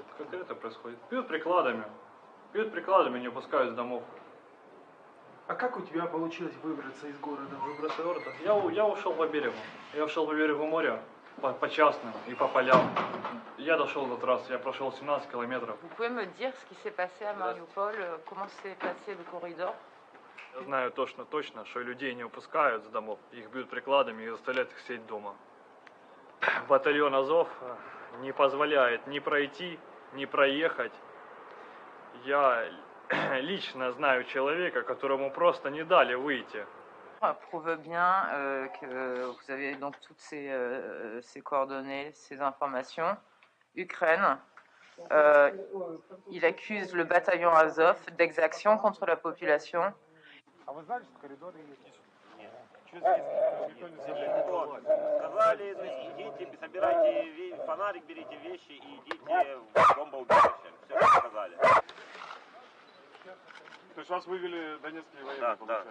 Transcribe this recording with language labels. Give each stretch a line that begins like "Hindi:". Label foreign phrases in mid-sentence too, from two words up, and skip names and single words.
Russian: Конкретно происходит. Бьют прикладами, не выпускают с домов. А как у тебя получилось выбраться из города? Выбраться из города? Я ушел по берегу. Я ушел по берегу моря, по частным и по полям. Я дошел до трассы, я прошел 17 километров.
French: Vous pouvez me dire ce qui s'est passé à Mariupol, comment s'est passé le corridor?
Russian: Я знаю точно, что людей не выпускают с домов, их бьют прикладами и заставляют их сидеть дома. Батальон Азов не позволяет ни пройти, ни проехать. Я лично знаю человека, которому просто не дали выйти.
French: Prouve bien que vous avez donc toutes ces coordonnées, ces informations. Ukraine, il accuse le bataillon Azov d'exactions contre la population.
Russian: А вы знали, что коридоры есть? Нет. Сказали, идите, собирайте фонарик, берите вещи и идите в бомбоубежище. Все, что сказали. То есть вас вывели донецкие военные, получается?